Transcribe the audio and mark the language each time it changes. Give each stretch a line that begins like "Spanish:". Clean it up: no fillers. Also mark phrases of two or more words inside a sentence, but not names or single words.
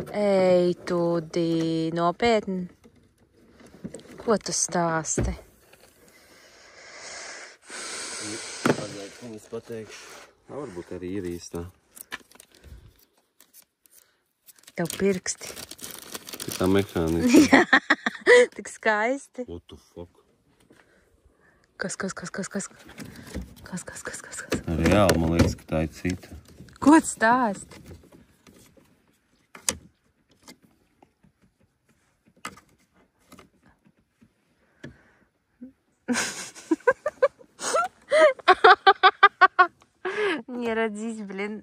Latvian: Ei, Tudi, nopietni. Ko tu stāsti? Pagaid, ko es pateikšu. Varbūt arī ir īstā. Tev pirksti. Tā mehānisma. Tik skaisti.
English: What the fuck?
Latvian: Kas? Reāli, man liekas, ka tā ir cita. Ko tu stāsti?
Russian: Не родись, блин.